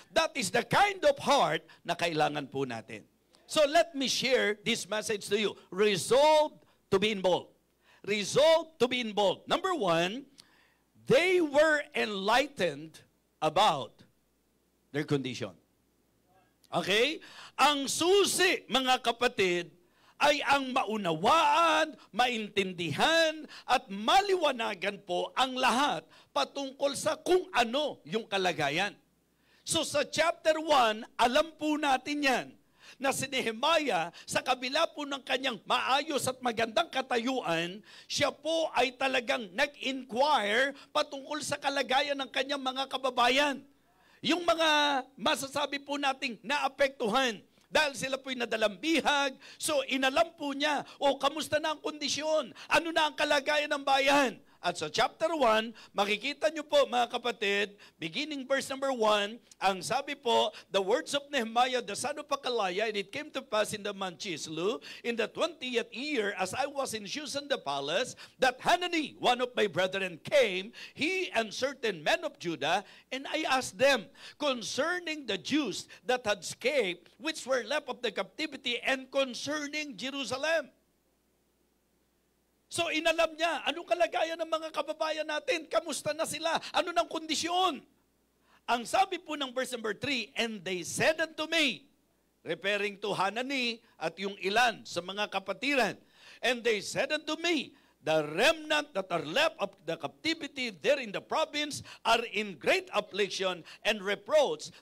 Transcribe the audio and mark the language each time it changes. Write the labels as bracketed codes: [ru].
[en] That is the kind of heart [tl] na kailangan po natin. [en] So let me share this message to you. Resolve to be involved. Resolve to be involved. Number one, they were enlightened about their condition. Okay? [tl] Ang susi, mga kapatid, ay ang maunawaan, maintindihan, at maliwanagan po ang lahat patungkol sa kung ano yung kalagayan. So sa chapter 1, alam po natin yan, na si Nehemiah, sa kabila po ng kanyang maayos at magandang katayuan, siya po ay talagang nag-inquire patungkol sa kalagayan ng kanyang mga kababayan. Yung mga masasabi po nating naapektuhan dahil sila po'y nadalambihag, so inalam po niya, kamusta na ang kondisyon? Ano na ang kalagayan ng bayan? At sa chapter 1, makikita nyo po mga kapatid, [en] beginning verse number 1, [tl] ang sabi po, [en] the words of Nehemiah, the son of Hacaliah, and it came to pass in the month Chislu, in the 20th year, as I was in Shushan the palace, that Hanani, one of my brethren, came, he and certain men of Judah, and I asked them concerning the Jews that had escaped, which were left of the captivity, and concerning Jerusalem. [tl] So inalam niya, anong kalagayan ng mga kababayan natin? Kamusta na sila? Ano ng kondisyon? Ang sabi po ng verse number 3, [en] and they said unto me, referring to Hanani [tl] at yung ilan sa mga kapatiran, [en] and they said unto me, the remnant that are left of the captivity there in the province are in great affliction and reproach.